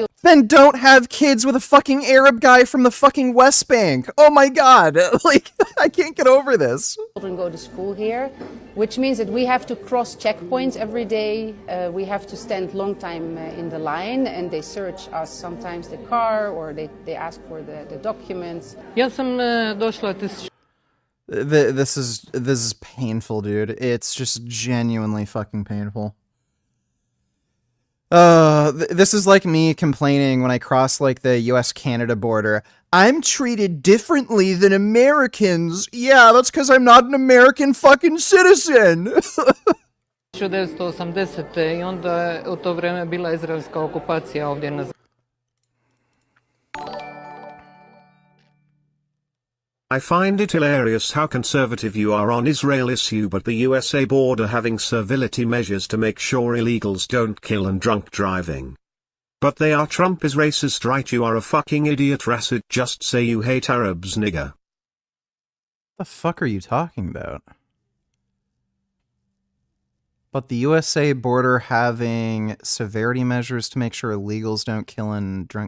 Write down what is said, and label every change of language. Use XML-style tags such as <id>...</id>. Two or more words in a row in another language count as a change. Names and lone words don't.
<en>Then don't have kids with a fucking Arab guy from the fucking West Bank. Oh my god, like, I can't get over this. Children go to school here, which means that we have to cross checkpoints every day. We have to stand long time in the line and they search us, sometimes the car, or they ask for the documents.</en> <sr>Ja sam došla</sr> <en>This is painful, dude. It's just genuinely fucking painful. This is like me complaining when I cross like the US-Canada border. I'm treated differently than Americans. Yeah, that's because I'm not an American fucking citizen. 1980.</en> <sr>I onda je u to vreme bila izraelska okupacija ovdje na...</sr> <en>I find it hilarious how conservative you are on Israel issue, but the USA border having servility measures to make sure illegals don't kill and drunk driving. But they are Trump is racist, right? You are a fucking idiot, Rasid. Just say you hate Arabs, nigga. The fuck are you talking about? But the USA border having severity measures to make sure illegals don't kill and drink...</en>